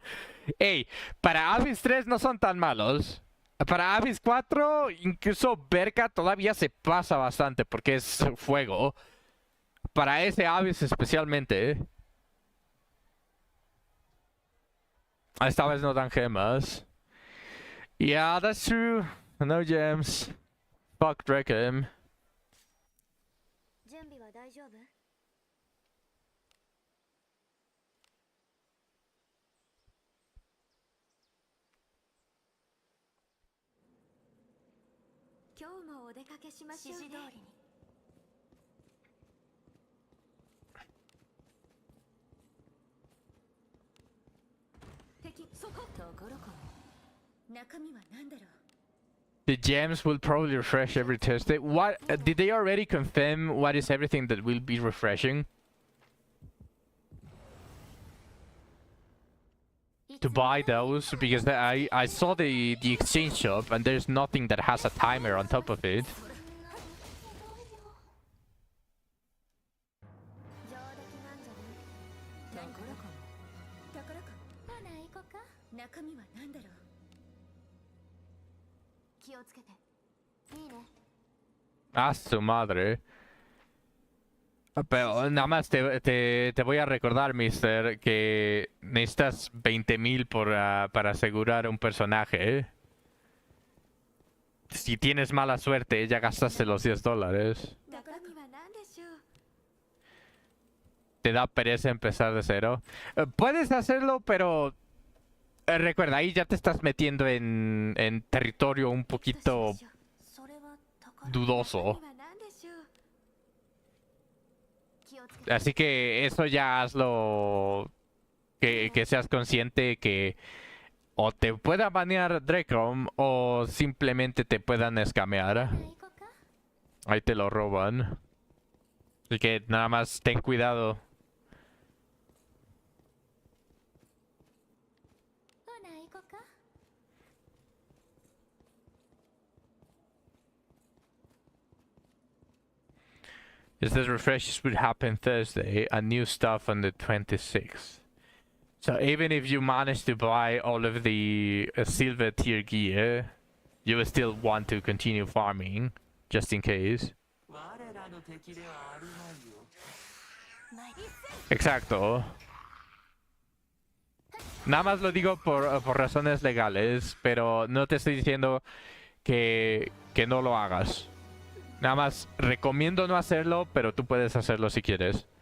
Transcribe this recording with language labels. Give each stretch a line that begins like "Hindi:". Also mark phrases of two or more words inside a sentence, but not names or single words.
Spanish: Ey, para Abyss 3 no son tan malos. Para Abyss 4, incluso Berka todavía se pasa bastante porque es fuego. Para ese Abyss especialmente. Esta vez no dan gemas.
English: Yeah, that's true. No gems. Fuck Drakem.
Japanese: 準備は大丈夫？今日もお出かけしましょうね。指示通りに。敵そこところかも。中身は何だろう。
English: The gems will probably refresh every Thursday. What did they already confirm? What is everything that will be refreshing? To buy those, because I saw the exchange shop and there's nothing that has a timer on top of it.
Japanese: 上出来なんじゃない？ところかも。ところかも。ほな行こか。中身は何だろう。気をつけて。いいね。
Spanish: Ah, su madre. Pero nada más te voy a recordar, mister, que necesitas 20,000 para asegurar un personaje. Si tienes mala suerte, ya gastaste los $10.
Japanese: 中身は何でしょう。
Spanish: Te da pereza empezar de cero. Puedes hacerlo, pero recuerda, ahí ya te estás metiendo en territorio un poquito
Japanese: それは高い。
Spanish: dudoso.
Japanese: 中身は何でしょう。気をつけて。
Spanish: Así que eso ya hazlo. Que seas consciente que o te pueda banear Drakom o simplemente te puedan escamear.
Japanese: 行こうか。
Spanish: Ahí te lo roban. Así que nada más ten cuidado.
Japanese: ほな行こか。
English: It says refreshes would happen Thursday and new stuff on the 26th. So even if you manage to buy all of the silver tier gear, you will still want to continue farming, just in case.
Japanese: 我らの敵ではあるまいよ。
Spanish: Exacto. Nada más lo digo por razones legales, pero no te estoy diciendo que no lo hagas. Nada más recomiendo no hacerlo, pero tú puedes hacerlo si quieres.